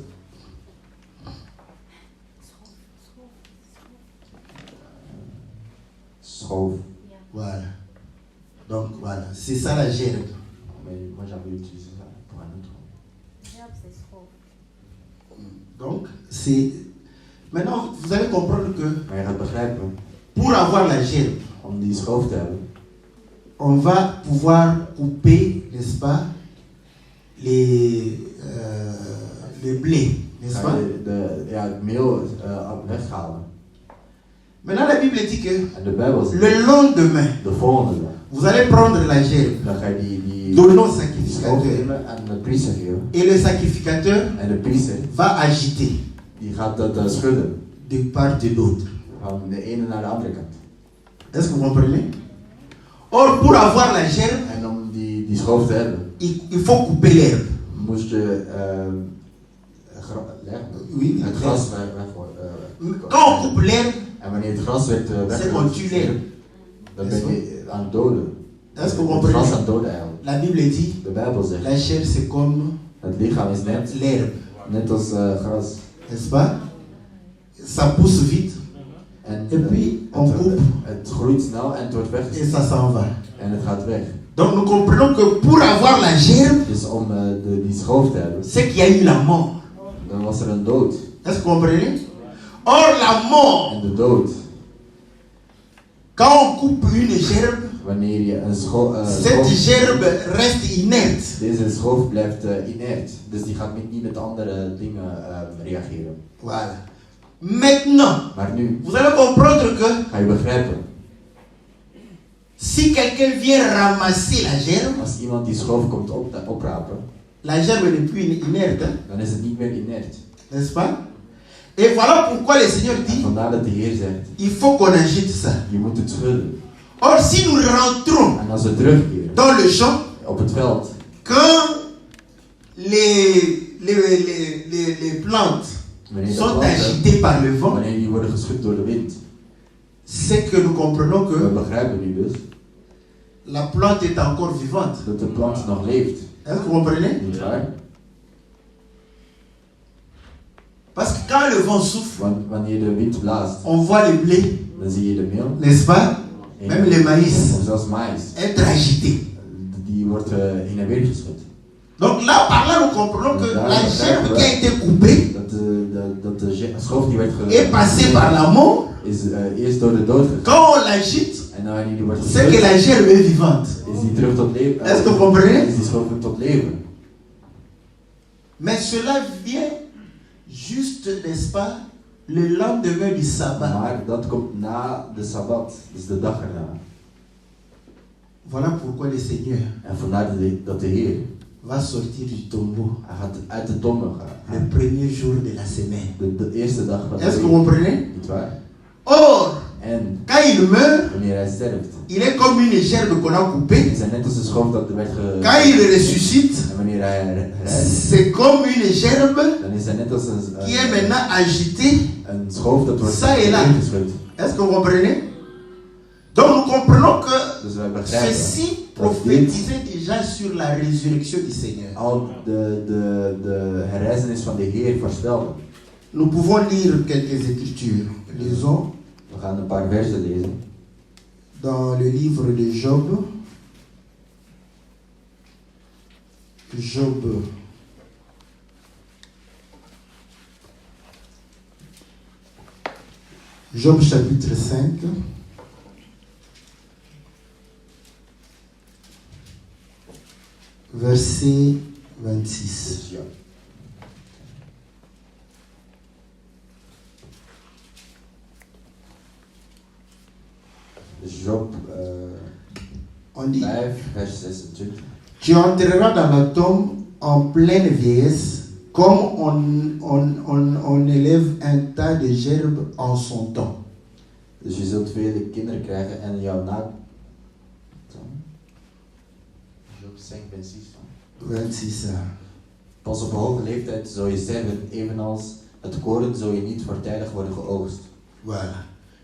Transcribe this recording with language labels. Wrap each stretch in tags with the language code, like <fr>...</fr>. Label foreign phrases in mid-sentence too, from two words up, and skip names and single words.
<nl>Schoof.</nl> <fr>voilà. Donc voilà, c'est ça la gerbe. Mais moi j'avais utilisé ça pour un autre. Donc c'est... Maintenant, vous allez comprendre que</fr> <nl>Maar je gaat begrijpen,</nl> <fr>pour avoir la gerbe,</fr> <nl>om die schoof te hebben,</nl> <fr>on va pouvoir couper, n'est-ce pas, les blés, n'est-ce</fr> <nl>ga</nl> <fr>pas?</fr> <nl>je het meel weghalen.</nl> <fr>Maintenant, la Bible dit que</fr> <nl>En de Bijbel zegt,</nl> <fr>le lendemain,</fr> <nl>de volgende dag,</nl> <fr>vous allez prendre la gerbe,</fr> <nl>dan ga je die</nl> <fr>donner au</fr> <nl>schoof</nl> <fr>sacrificateur,</fr> <nl>nemen en de priester geven.</nl> <fr>et le sacrificateur</fr> <nl>En de priester,</nl> <fr>va agiter</fr> <nl>die gaat dat schudden.</nl> <fr>de part et d'autre.</fr> <nl>Van de ene naar de andere kant.</nl> <fr>Est-ce que vous comprenez? Or, pour avoir la gerbe,</fr> <nl>En om die schoof te hebben,</nl> <fr>il faut couper l'herbe.</fr> <nl>moest je</nl> <fr>Oui,</fr> <nl>het gras weg.</nl> <fr>quand on coupe l'herbe,</fr> <nl>En wanneer het gras werd</nl> <fr>c'est qu'on tue l'herbe.</fr> <nl>dan ben je aan het doden.</nl> <fr>Est-ce que vous</fr> <nl>Het</nl> <fr>comprenez?</fr> <nl>gras aan het doden eigenlijk.</nl> <fr>La Bible dit,</fr> <nl>De Bijbel zegt,</nl> <fr>la chair c'est comme</fr> <nl>het lichaam is</nl> <fr>l'herbe,</fr> <nl>net als gras.</nl> <fr>n'est-ce pas? Ça pousse vite,</fr> <nl>En</nl> <fr>et puis on coupe,</fr> <nl>het groeit snel en het wordt</nl> <fr>et</fr> <nl>weggesneden.</nl> <fr>ça s'en va.</fr> <nl>En het gaat weg.</nl> <fr>Donc nous comprenons que pour avoir la gerbe,</fr> <nl>Dus om die schoof te hebben,</nl> <fr>c'est qu'il y a eu la mort.</fr> <nl>dan was er een dood.</nl> <fr>Est-ce que vous comprenez? Or, la mort,</fr> <nl>En de dood,</nl> <fr>quand on coupe une gerbe,</fr> <nl>wanneer je een</nl> <fr>cette gerbe reste inerte.</fr> <nl>deze schoof blijft inert. Dus die gaat niet met andere dingen reageren.</nl> <fr>Voilà. Maintenant,</fr> <nl>Maar nu</nl> <fr>vous allez comprendre que</fr> <nl>ga je begrijpen,</nl> <fr>si quelqu'un vient ramasser la gerbe,</fr> <nl>als iemand die schoof komt oprapen,</nl> <fr>la gerbe n'est plus inerte, hein,</fr> <nl>dan is het niet meer inert.</nl> <fr>n'est-ce pas? Et voilà pourquoi le Seigneur</fr> <nl>En</nl> <fr>dit,</fr> <nl>vandaar dat de Heer zegt,</nl> <fr>il faut qu'on agite ça.</fr> <nl>je moet het schudden.</nl> <fr>Or, si nous rentrons</fr> <nl>En als we terugkeren</nl> <fr>dans le champ,</fr> <nl>op het veld,</nl> <fr>quand les plantes</fr> <nl>wanneer de</nl> <fr>sont</fr> <nl>planten,</nl> <fr>agitées par le vent,</fr> <nl>wanneer die worden geschud door de wind,</nl> <fr>c'est que nous comprenons</fr> <nl>we</nl> <fr>que</fr> <nl>begrijpen nu dus</nl> <fr>la plante est encore vivante.</fr> <nl>dat de plant nog leeft.</nl> <fr>Est-ce que vous comprenez?</fr> <nl>Niet waar?</nl> <fr>Parce que quand le vent souffle,</fr> <nl>Want wanneer de wind blaast,</nl> <fr>on voit le blé,</fr> <nl>dan zie je de meel.</nl> <fr>n'est-ce pas? Même le maïs</fr> <nl>Of zelfs maïs.</nl> <fr>être agité.</fr> <nl>Die wordt heen en weer geschud.</nl> <fr>Donc là, par là, nous comprenons que la gerbe qui a été coupée</fr> <nl>Dat de schoof die werd</nl> <fr>est passée par la mort.</fr> <nl>is eerst door de dood gegaan.</nl> <fr>Quand on l'agite,</fr> <nl>En dan wanneer die wordt</nl> <fr>c'est que</fr> <nl>geschud,</nl> <fr>la gerbe est vivante.</fr> <nl>is die terug tot leven.</nl> <fr>Est-ce que vous comprenez?</fr> <nl>Is die schoof tot leven.</nl> <fr>Mais cela vient juste, n'est-ce pas, le lendemain du sabbat.</fr> <nl>Maar dat komt na de Sabbat, dus de dag erna.</nl> <fr>Voilà pourquoi le Seigneur</fr> <nl>En vandaar dat de Heer,</nl> <fr>va sortir du tombeau</fr> <nl>hij gaat uit de tombe</nl> <fr>le</fr> <nl>gaan.</nl> <fr>premier jour de la semaine.</fr> <nl>De eerste dag van de</nl> <fr>Est-ce que vous</fr> <nl>week.</nl> <fr>comprenez?</fr> <nl>Niet waar?</nl> <fr>Or,</fr> <nl>En</nl> <fr>quand il meurt,</fr> <nl>wanneer hij sterft,</nl> <fr>il est comme une gerbe qu'on a coupée.</fr> <nl>is hij net als een schoof dat werd</nl> <fr>Quand il ressuscite,</fr> <nl>En wanneer hij rijdt,</nl> <fr>c'est comme une gerbe</fr> <nl>dan is hij net als</nl> <fr>qui est maintenant agitée.</fr> <nl>een schoof dat wordt</nl> <fr>Ça et là.</fr> <nl>ingeschud.</nl> <fr>Est-ce que vous comprenez? Donc nous comprenons que</fr> <nl>Dus wij begrijpen</nl> <fr>ceci</fr> <nl>dat dit</nl> <fr>prophétisait déjà sur la résurrection du Seigneur.</fr> <nl>al de herrijzenis van de Heer voorspelde.</nl> <fr>Nous pouvons lire quelques écritures. Lisons</fr> <nl>We gaan een paar versen lezen.</nl> <fr>dans le livre de Job. Job. Job chapitre 5. Verset 26.</fr> <nl>Dus ja. Dus Job</nl> <fr>On dit,</fr> <nl>5, vers 26.</nl> <fr>tu entreras dans la tombe en pleine vieillesse, comme on élève un tas de gerbes en son temps.</fr> <nl>Dus je zult vele kinderen krijgen en jouw na... Job 5, vers 6. 26. Pas op hoge leeftijd zul je sterven, evenals het koren zul je niet voortijdig worden geoogst.</nl> <fr>Voilà.</fr>